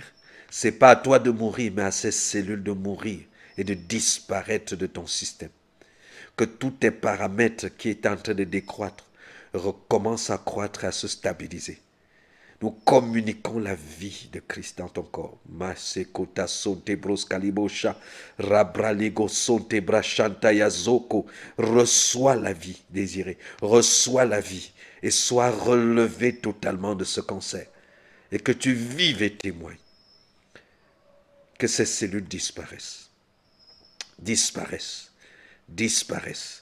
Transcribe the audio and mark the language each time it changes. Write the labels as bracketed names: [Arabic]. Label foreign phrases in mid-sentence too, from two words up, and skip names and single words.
[French] Ce n'est pas à toi de mourir, mais à ces cellules de mourir et de disparaître de ton système. Que tous tes paramètres qui est en train de décroître recommencent à croître et à se stabiliser. Nous communiquons la vie de Christ dans ton corps. Masekota sonte broskalibosha, rabraligo sonte brachanta yazoko. Reçois la vie désirée, reçois la vie et sois relevé totalement de ce cancer. Et que tu vives et témoignes. Que ces cellules disparaissent. Disparaissent. Disparaissent.